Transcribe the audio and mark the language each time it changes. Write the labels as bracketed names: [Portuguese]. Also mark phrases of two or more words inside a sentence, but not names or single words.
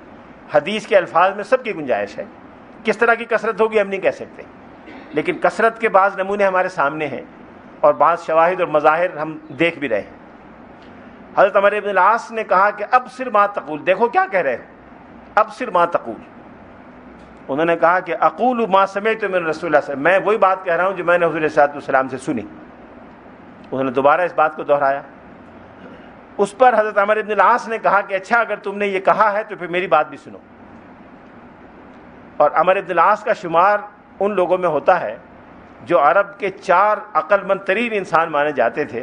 [Urdu] حدیث کے الفاظ میں سب کی گنجائش ہے، کس طرح کی کثرت ہوگی ہم نہیں کہہ سکتے، لیکن کثرت کے بعض نمونے ہمارے سامنے ہیں اور بعض شواہد اور مظاہر ہم دیکھ بھی رہے ہیں۔ حضرت عمر بن العاص نے کہا کہ [Arabic] ابصر ما تقول، [Urdu] دیکھو کیا کہہ رہے ہو، [Arabic] ابصر ما تقول۔ [Urdu] انہوں نے کہا کہ [Arabic] اقول ما سمعت من رسول اللہ صلی اللہ علیہ وسلم، [Urdu] میں وہی بات کہہ رہا ہوں جو میں نے حضور [Arabic] صلی اللہ علیہ وسلم [Urdu] سے سنی۔ انہوں نے دوبارہ اس بات کو دہرایا۔ اس پر حضرت عمر بن العاص نے کہا کہ اچھا اگر تم نے یہ کہا ہے تو پھر میری بات بھی سنو۔ اور عمر بن العاص کا شمار ان لوگوں میں ہوتا ہے جو عرب کے 4 عقل مند ترین انسان مانے جاتے تھے۔